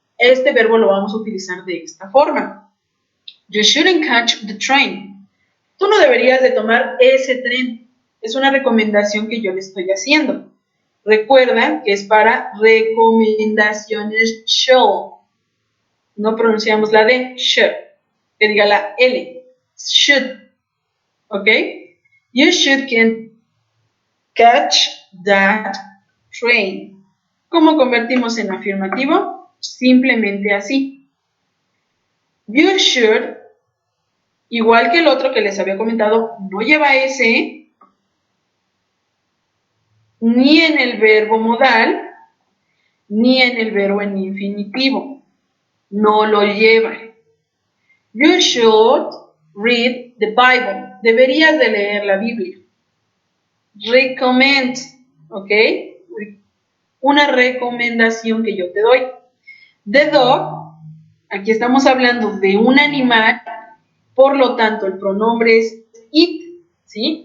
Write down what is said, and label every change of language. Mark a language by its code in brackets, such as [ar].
[es] Este verbo lo vamos a utilizar de esta forma. [en] You shouldn't catch the train. [es] Tú no deberías de tomar ese tren. Es una recomendación que yo le estoy haciendo. Recuerda que es para recomendaciones shall. No pronunciamos la D, should. Que diga la L. Should. ¿Ok? [en] You should catch that train. [es] ¿Cómo convertimos en afirmativo? Simplemente así. [en] You should, [es] igual que el otro que les había comentado, no lleva S ni en el verbo modal, ni en el verbo en infinitivo. No lo lleva. [en] You should read the Bible. [es] Deberías de leer la Biblia. Recommend, ¿ok? Una recomendación que yo te doy. [en] The dog, [es] aquí estamos hablando de un animal, por lo tanto el pronombre es it, ¿sí?